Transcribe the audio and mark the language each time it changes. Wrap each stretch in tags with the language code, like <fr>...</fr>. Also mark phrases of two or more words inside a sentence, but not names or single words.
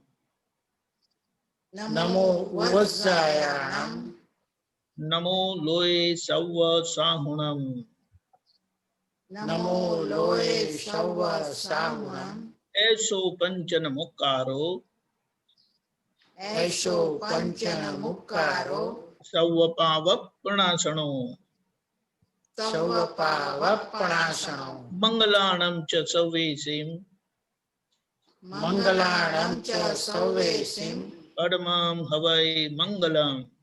<pra>નમો વજ્જાયાણમ. નમો લોય સૌવ સાહુણમ. નમો લોય સૌવ સાહુણમ. એસો પંચન મુકારો. ऐशो पंचन मुक्कारो सौवपावपणासनो सौवपावपणासनो मंगलाणं च सौवेशीं मंगलाणं च सौवेशीं परमं हवै मंगलम्</pra>